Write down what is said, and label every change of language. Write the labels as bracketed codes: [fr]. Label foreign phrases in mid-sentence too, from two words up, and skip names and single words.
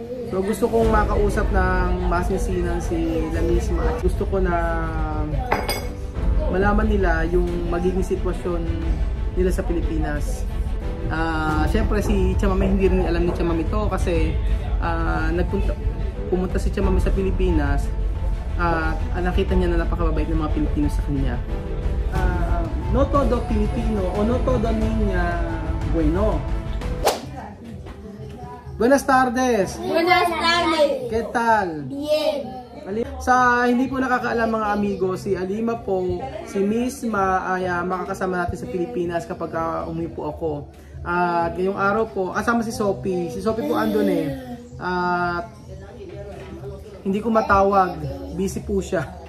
[tl] So gusto kong makausap ng masinsinan si La Misma at gusto ko na malaman nila yung magiging sitwasyon nila sa Pilipinas. Siyempre si Chamame, hindi rin alam ni Chamame to kasi pumunta si Chamame sa Pilipinas at nakita niya na napakababait ng mga Pilipino sa kanya. [es] No todo Filipino o no todo niña bueno. Buenas tardes. Buenas tardes. ¿Qué tal? Bien. [tl] Sa hindi po nakakaalam mga amigo, si Alima po, si Misma ay makakasama natin sa Pilipinas kapag umuwi po ako. At ngayong araw po, kasama si Sophie. Si Sophie po andun eh. Hindi ko matawag, busy po siya.